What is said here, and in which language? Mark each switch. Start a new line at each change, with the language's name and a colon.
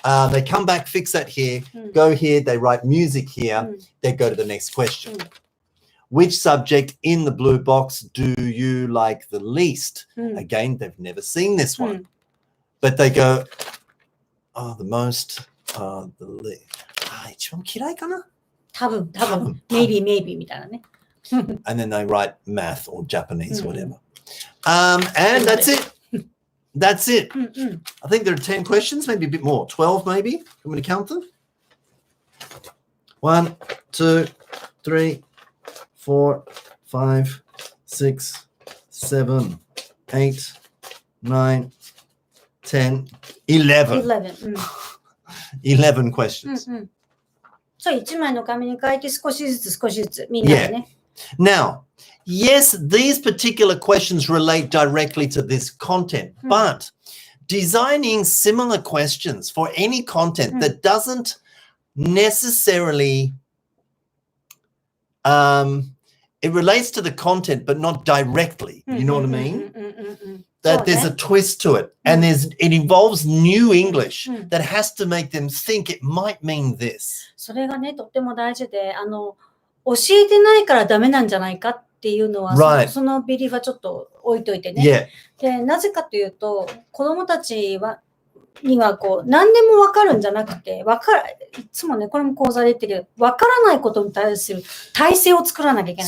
English: They come back, fix that here, go here, they write music here, they go to the next question. Which subject in the blue box do you like the least? Again, they've never seen this one. But they go, oh, the most, the least.
Japanese: 一番嫌いかな? 多分 maybe みたいなね
English: And then they write math or Japanese or whatever. And that's it. That's it. I think there are 10 questions, maybe a bit more. 12 maybe. You want me to count them? 1, 2, 3, 4, 5, 6, 7, 8, 9, 10, 11. 11 11 questions.
Japanese: そう1枚の紙に書いて少しずつみんなでね
English: Now, yes, these particular questions relate directly to this content, but designing similar questions for any content that doesn't necessarily, it relates to the content, but not directly. You know what I mean? That there's a twist to it, and it involves new English that has to make them think it might mean this.
Japanese: それがねとっても大事で教えてないからダメなんじゃないかっていうのは、
English: Right.
Japanese: そのビリーフはちょっと置いといてね。
English: Yeah.
Japanese: でなぜかというと子どもたちにはこう何でも分かるんじゃなくていつもねこれも講座で言ってるけど分からないことに対する体制を作らなきゃいけない。